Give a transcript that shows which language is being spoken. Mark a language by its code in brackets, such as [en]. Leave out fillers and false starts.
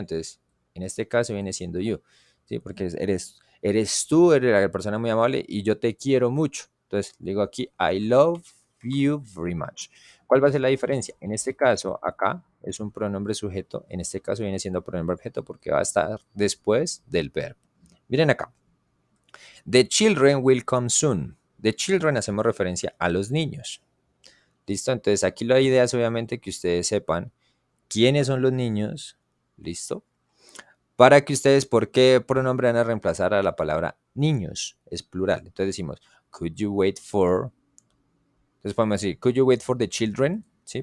[es] Entonces, en este caso viene siendo yo, ¿sí? Porque eres tú, eres la persona muy amable y yo te quiero mucho. Entonces, digo aquí, [en] I love you very much. [es] ¿Cuál va a ser la diferencia? En este caso, acá es un pronombre sujeto. En este caso viene siendo pronombre objeto porque va a estar después del verbo. Miren acá. [en] The children will come soon. The children [es] hacemos referencia a los niños. ¿Listo? Entonces aquí la idea es obviamente que ustedes sepan quiénes son los niños. ¿Listo? Para que ustedes, ¿por qué pronombre van a reemplazar a la palabra niños? Es plural. Entonces decimos, [en] could you wait for... [es] Entonces podemos decir, [en] could you wait for the children? ¿Sí?